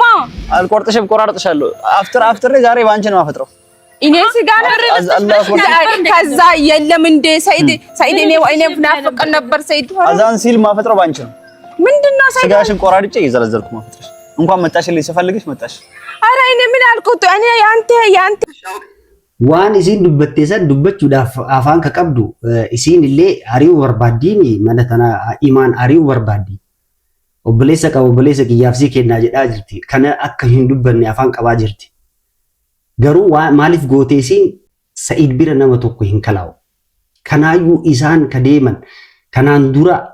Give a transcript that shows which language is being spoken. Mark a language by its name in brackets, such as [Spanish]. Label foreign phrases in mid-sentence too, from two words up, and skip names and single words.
[Amharic] አልቆርጥሽም ቆራርጥሻለሁ አፍጥር ዛሬ ባንቺ ነው አፈጥረው እኔ ስጋ ከዛ የለም እንደ ሰይድ እኔ ናፍቅ ነበር ሰይድ አዛን ሲል ማፈጥረው ባንቺ ነው ምንድነው ሰይድ ስጋሽን ቆራርጬ ይዘለዘልኩ ማፈጥረሽ እንኳን መጣሽልኝ ስፈልግሽ መጣሽ አረ እኔ ምን አልኩት እኔ ያንተ [Oromo] waan isin dubbatteesan dubbachuudhaaf afaan ka qabdu isin illee ari'uu barbaaddiini mana tana imaan ari'uu barbaaddi obboleessa kiyyaafsii kennaa jedhaa jirti kana akka hin dubbanne afaan qabaa jirti garuu maaliif gootee isin Said bira nama tokko hin kalaa'u kanaayyuu isaan ka deeman kanaan dura